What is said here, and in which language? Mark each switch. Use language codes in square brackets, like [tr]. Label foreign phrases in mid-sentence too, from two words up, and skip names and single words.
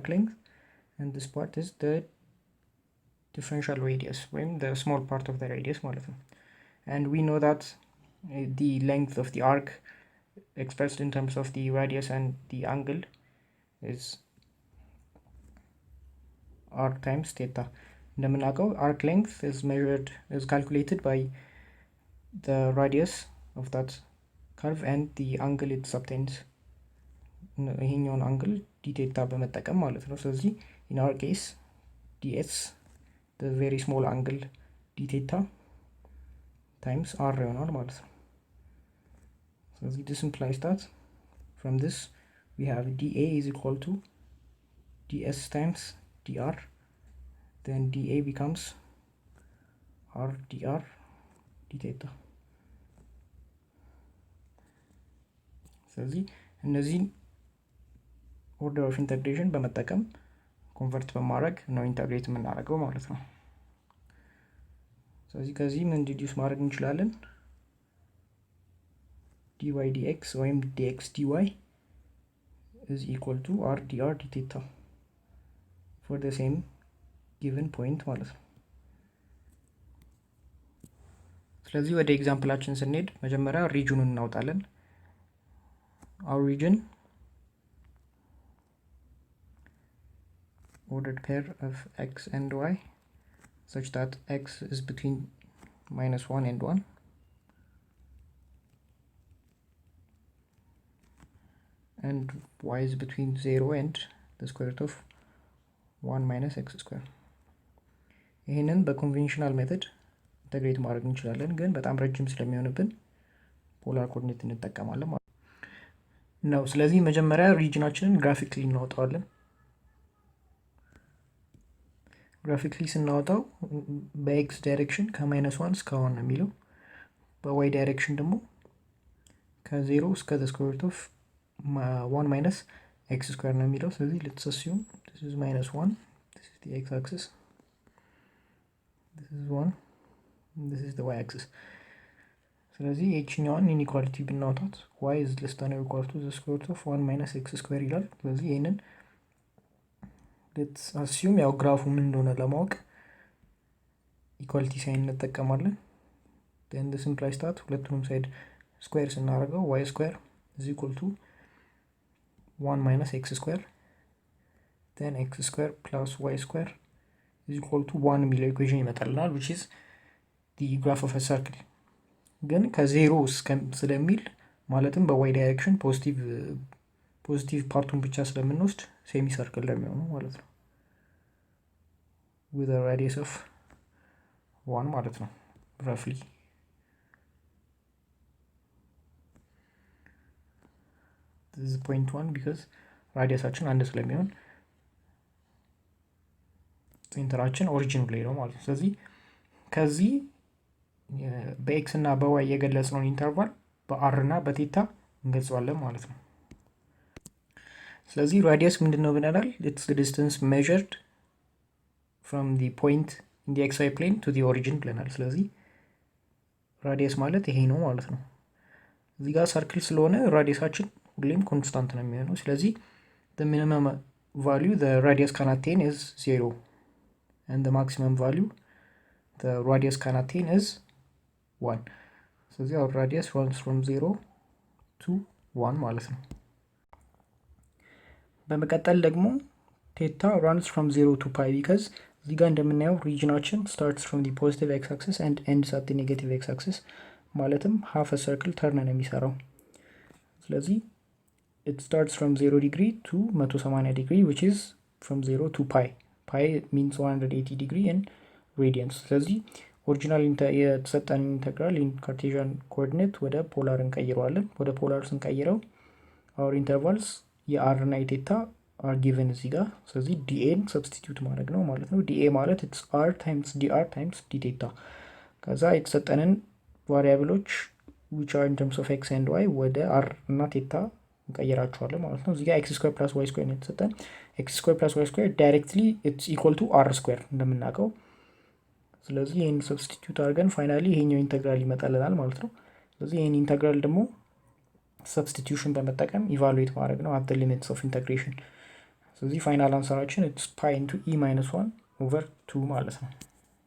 [en] length, and this part is the differential radius ወይም the small part of the radius [am] ማለት ነው። [en] and we know that the length of the arc expressed in terms of the radius and the angle is r times theta። እንደምናውቀው arc length is calculated by the radius of that curve and the angle it subtends ይሄኛውን angle dtheta [am] በመጠቀም ማለት ነው። ስለዚህ [en] in our case ds very small angle dtheta times r [am] ይሆናል ማለት ነው። ስለዚህ [en] this implies that from this we have dA is equal to ds times dr, then dA becomes r dr d theta. [am] ስለዚህ እነዚህን [en] order of integration [am] በመጠቀም ኮንቨርት በማድረግ ነው ኢንተግሬት የምናደርገው ማለት ነው። ስለዚህ ከዚህ ምን ዲዲዩስ ማድረግ እንችላለን? [en] dy dx ወይም dx dy is equal to r dr d theta for the same given point [am] ማለት ነው። ስለዚህ ወደ ኤግዛምፕላችን ስንሄድ መጀመሪያ ሪጅኑን እናውጣለን። [en] our region ordered pair of x and y such that x is between -1 and 1 and y is between 0 and the square root of 1 minus x square. [am] ይህንን በኮንቬንሽናል ሜተድ ኢንተግሬት ማድረግ እንችላለን፣ ግን በጣም ረጅም ስለሚሆንብን [en] polar coordinate [am] እንጠቀማለን ማለት ነው። ስለዚህ መጀመሪያ ሪጅናችንን ግራፊክሊ እናወጣዋለን። ግራፊክሊ ስናወጣው በኤክስ ዳይሬክሽን ከ-1 እስከ 1 ነው የሚለው፣ በዋይ ዳይሬክሽን ደግሞ ከ0 እስከ [en] the square root of 1 minus x square [am] ነው የሚለው። ስለዚህ [en] let's assume this is -1, this is the x axis, this is 1, this is the y axis. [am] ስለዚህ የችኛዋን ኢኒኳሊቲ ብናወጣት [en] y is less than or equal to the square root of 1 minus x square [am] ይላል። ስለዚህ ይህንን [en] let's assume [am] ያው ግራፉ ምን እንደሆነ ለማወቅ ኢኳሊቲ ሳይን እንጠቀማለን። [en] then this implies that [am] ሁለቱንም ሳይድ ስኩዌር ስናደርገው [en] y square is equal to 1 minus x square then x square plus y square is equal to 1 [am] የሚለው ኢኩዌሽን ይመጣልናል, [en] which is the graph of a circle. [am] ግን ከዜሮ ስለሚል ማለትም በዋይ ዳይሬክሽን ፖዚቲቭ ፓርቱን ብቻ ስለምንወስድ [en] semi circle [am] ለሚሆነው ማለት ነው [en] with a radius of 1 [am] ማለት ነው roughly. [en] this is point 1 because [am] ራዲየሳችን አንድ ስለሚሆን ሴንተራችን ኦሪጂን ላይ ነው ማለት ነው። ስለዚህ ከዚህ በኤክስ እና በዋይ የገለጽነውን ኢንተርቫል በአር እና በቴታ እንገልጸዋለን ማለት ነው። ስለዚህ ራዲየስ ምንድነው ብለናል? [en] it's the distance measured from the point in the xy plane to the origin [am] ብለናል። ስለዚህ ራዲየስ ማለት ይሄ ነው ማለት ነው። እዚህ ጋር ሰርክል ስለሆነ ራዲየሳችን ሁሌም ኮንስታንት ነው የሚሆነው። ስለዚህ [en] the minimum value the radius can attain is 0 and the maximum value the radius can attain is 1. ስለዚህ our radius runs from 0 to 1 [am] ማለት ነው። በመቀጠል ደግሞ ቴታ [en] runs from 0 to pi because [am] እዚህ ጋር እንደምናየው ሪጅናችን [en] starts from the positive x axis and ends at the negative x axis ማለትም half a circle turn [am] ነው የሚሰራው። ስለዚህ [en] it starts from 0 degree to 180 degree which is from 0 to pi. pi means 180 degree in radians. [am] ስለዚህ ኦሪጂናል የተሰጠን ኢንተግራል [en] in Cartesian coordinate [am] ወደ ፖላር እንቀይረዋለን። ወደ ፖላር ስንቀይረው [en] our intervals [am] የአር እና የቴታ [en] are given [am] እዚህ ጋር። ስለዚህ ዲኤን ሰብስቲቲዩት ማድረግ ነው ማለት ነው። ዲኤ ማለት [en] it's r times dr times d theta። [am] ከዛ የተሰጠንን ቫሪያብሎች [en] which are in terms of x and y [am] ወደ r እና ቴታ እንቀይራቸዋለን ማለት ነው። እዚህ ጋር [en] x square plus y square [am] ነው የተሰጠን። [en] x square plus y square directly it's equal to r square [am] እንደምናውቀው። ስለዚህ ይሄን ሰብስቲቲዩት አድርገን ፋይናሊ ይሄኛው ኢንተግራል ይመጣልናል ማለት ነው። ስለዚህ ይሄን ኢንተግራል ደግሞ ሰብስቲቲዩሽን በመጠቀም ኢቫሉዌት ማድረግ ነው [en] at the limits of integration። [am] ስለዚህ ፋይናል አንሰራችን [en] it's pi into e minus 1 over 2 [am] ማለት ነው።